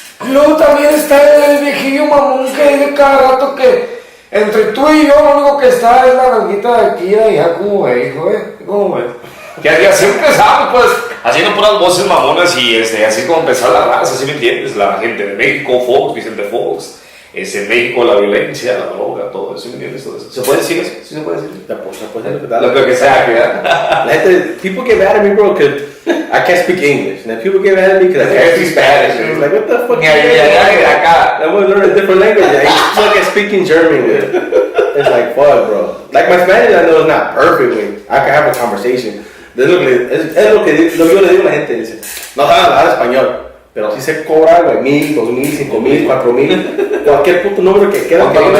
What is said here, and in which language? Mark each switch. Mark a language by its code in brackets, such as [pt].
[es] Luego también está el viejillo mamón que dice cada rato que entre tú y yo lo único que está es la nalguita de aquí y de allá, ¿cómo ves, hijo, ¿Cómo ves? Que así empezamos, pues. Haciendo puras voces mamonas y así como empezó la raza, ¿sí me entiendes? La gente de México, Fox, Vicente Fox. En México la violencia, la droga, todo eso, ¿me entiendes? Todo eso. ¿Se puede decir eso? ¿Sí se puede decir? Lo que sea, ¿verdad? [en] People get mad at me, bro, because I can't speak English. And people get mad at me because I can't speak Spanish. It's like, what the fuck? I want to learn a different language. I suck at speaking German. It's like, fuck, bro. Like my Spanish, I know it's not perfect. I can have a conversation. [es] Es lo que yo le digo a la gente. Dice, no saben hablar español. Pero si se cobra, güey, 1,000, 2,000, 5,000, 4,000. Cualquier puto número que queda.